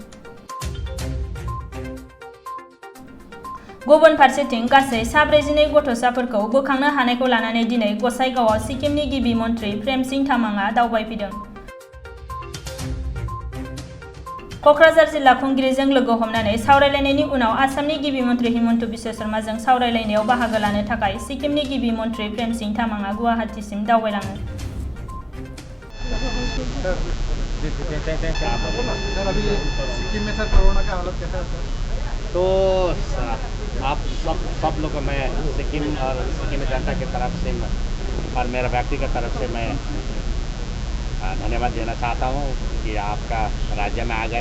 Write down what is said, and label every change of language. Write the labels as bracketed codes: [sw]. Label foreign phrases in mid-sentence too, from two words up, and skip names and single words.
[brx] गुबुन फारसेथिं गासै 42 गथ'साफोरखौ बोखांनो हानायखौ लानानै दिनै गसाइगावआव सिक्किमनि गिबि मन्थ्रि प्रेमसिंह तामाङा दावबायफैदों। क'क्राझार जिल्ला खुंगिरिजों लोगो हमनानै सावरायलायनायनि उनाव आसामनि गिबि मन्थ्रि हिमन्त बिश्व शर्माजों सावरायलायनायाव बाहागो लानो थाखाय सिक्किमनि गिबि मन्थ्रि प्रेमसिंह तामाङा गुवाहाटीसिम दावबायलाङो। [hi] तो आप सब लोग मैं सिक्किम और सिक्किम जनता की तरफ से और मेरा व्यक्तिगत तरफ से मैं धन्यवाद देना चाहता हूँ कि आपका राज्य में आ गए।